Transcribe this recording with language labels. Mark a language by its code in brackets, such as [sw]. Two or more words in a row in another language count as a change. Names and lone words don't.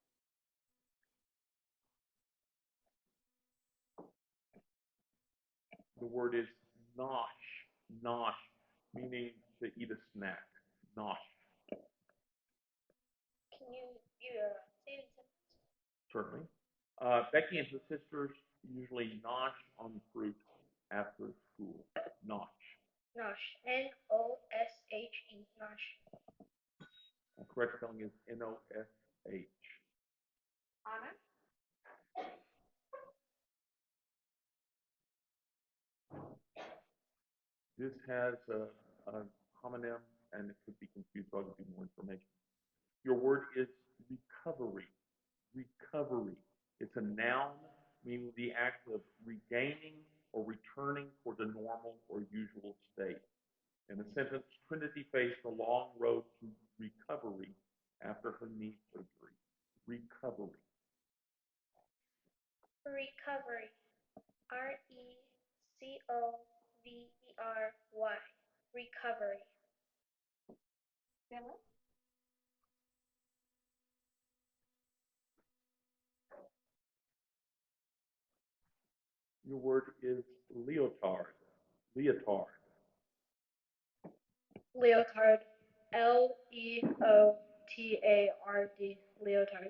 [en] The word is nosh. Nosh, meaning to eat a snack. Nosh. Can you say it in sentence? Certainly. Becky and her sisters usually nosh on fruit after school. Nosh. Nosh. N-O-S-H-E. Nosh. Correct spelling is Nosh. Anna. This has a homonym and it could be confused, so I'll give you more information. Your word is recovery. Recovery. It's a noun meaning the act of regaining or returning toward a normal or usual state. In a sentence, Trinity faced a long road to recovery after her knee surgery. Recovery. Recovery. R-E-C-O-V-E-R-Y. Recovery. Phyllis. Your word is leotard. Leotard. Leotard. Leotard. Leotard.